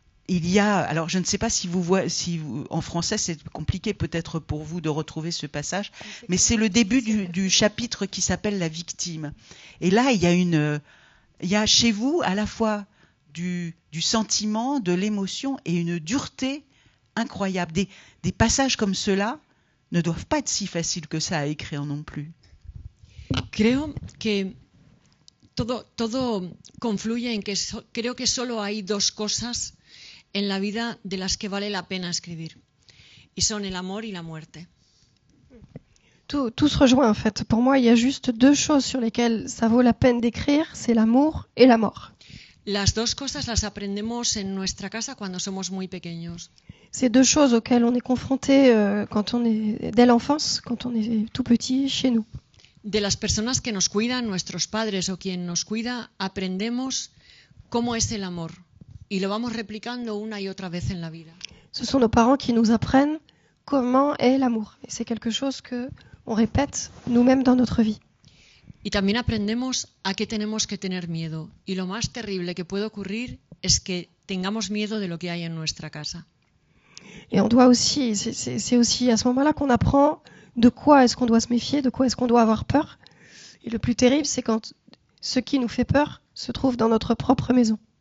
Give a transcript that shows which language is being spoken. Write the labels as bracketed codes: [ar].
[fr] Il y a, alors je ne sais pas si en français c'est compliqué peut-être pour vous de retrouver ce passage, mais c'est le début du chapitre qui s'appelle La victime. Et là, il y a chez vous à la fois du sentiment, de l'émotion et une dureté incroyable. Des passages comme ceux-là ne doivent pas être si faciles que ça à écrire non plus. [es] Creo que todo confluye en que creo que solo hay dos cosas en la vida de las que vale la pena escribir, y son el amor y la muerte. [fr] Tout se rejoint en fait. Pour moi, il y a juste deux choses sur lesquelles ça vaut la peine d'écrire, c'est l'amour et la mort. [es] Las dos cosas las aprendemos en nuestra casa cuando somos muy pequeños. [fr] C'est deux choses auxquelles on est confronté quand on est dès l'enfance, quand on est tout petit chez nous. [es] De las personas que nos cuidan, nuestros padres o quien nos cuida, aprendemos cómo es el amor y lo vamos replicando una y otra vez en la vida. [fr] Ce sont nos parents qui nous apprennent comment est l'amour. Et c'est quelque chose que on répète nous-mêmes dans notre vie. [es] Y también aprendemos a qué tenemos que tener miedo. Y lo más terrible que puede ocurrir es que tengamos miedo de lo que hay en nuestra casa. [fr] Et on doit aussi, c'est aussi à ce moment-là qu'on apprend de quoi est-ce qu'on doit se méfier, de quoi est-ce qu'on doit avoir peur. Et le plus terrible, c'est quand ce qui nous fait peur se trouve dans notre propre maison.